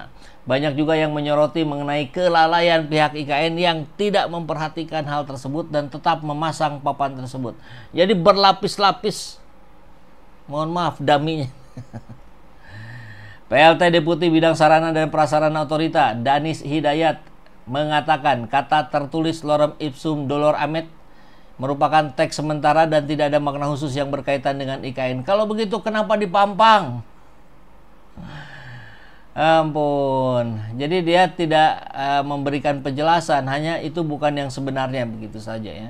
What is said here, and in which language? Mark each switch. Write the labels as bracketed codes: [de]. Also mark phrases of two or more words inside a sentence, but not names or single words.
[id] Banyak juga yang menyoroti mengenai kelalaian pihak IKN yang tidak memperhatikan hal tersebut dan tetap memasang papan tersebut. Jadi berlapis-lapis. Mohon maaf, daminya. PLT Deputi Bidang Sarana dan Prasarana Otorita Danis Hidayat mengatakan kata tertulis [la] lorem ipsum dolor amet [id] merupakan teks sementara dan tidak ada makna khusus yang berkaitan dengan IKN. Kalau begitu kenapa dipampang? Ampun. Jadi dia tidak memberikan penjelasan, hanya itu bukan yang sebenarnya, begitu saja ya.